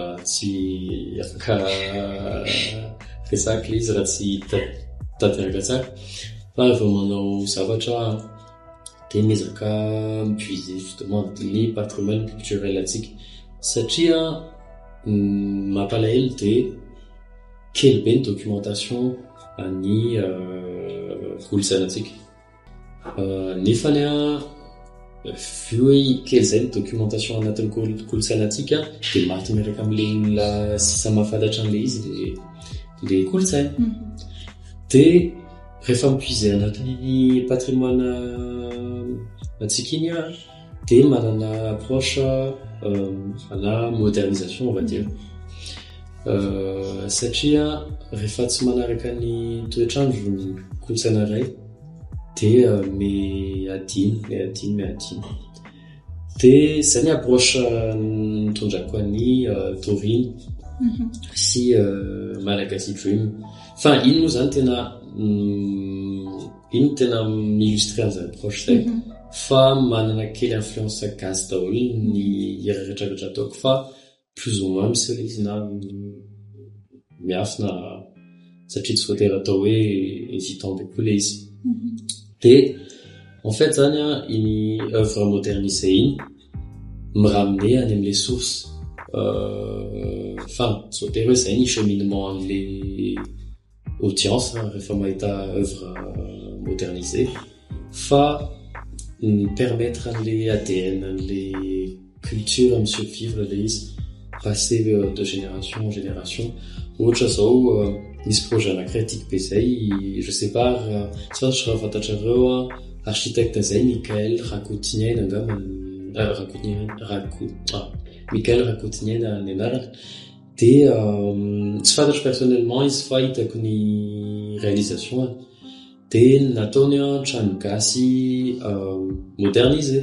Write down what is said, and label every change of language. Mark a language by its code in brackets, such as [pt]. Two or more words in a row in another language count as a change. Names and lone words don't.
[mg] tsy afaka resaka izy raha tsy tanteraka tsara fa efa manao zavatra de miezaka [fr] puiser justement [mg] ny [fr] patrimoine culturel [mg] atsika satria mampalahelo de kely be ny documentation any kolontsainatsika nefa ny vu hoe kely zay ny documentation anatin'ny kolontsainatsika de maty miaraka am'le olona sisa mahafantatra an'le izy le kolontsaina de rehefa mipuiser anatin'ny patrimoine atsika iny de manana [fr] approche la modernisation on va dire [mg] satria rehefa tsy manaraka ny toetrandro kolontsaina ray de me adiny De zany approche nitondrako an'ny Taurine sy Malagasy Dream. Enfin, iny moa zany tena mi-illustrer an'izany approche zay. Fa manana kely influence gasy daholo ny hira rehetrarehetra ataoko fa [fr] plus ou moins [mg] misy izy na miafina satria tsy voatery atao hoe hésitant be koa le izy. De [fr] en fait [mg] zany iny [fr] œuvre modernisée [mg] iny me-ramener any am' [fr] les sources. [mg] Enfin, tsy voatery hoe zay ny cheminement an'le audience rehefa mahita [fr] œuvre modernisée [mg] fa permettre an'le ADN, an'le [fr] culture à me survivre [mg] le izy, [fr] passer de génération en génération. [mg] Ohatra zao nisy projet anakiraty be zay, [fr] je sais pas, [mg] tsy fantatro raha fantatrareo architecte zay Michael Rakotinien angamba Michael Rakotinien ny anarany. De tsy fantatro personnellement izy fa hitako ny réalisation de nataony trano gasy modernisé.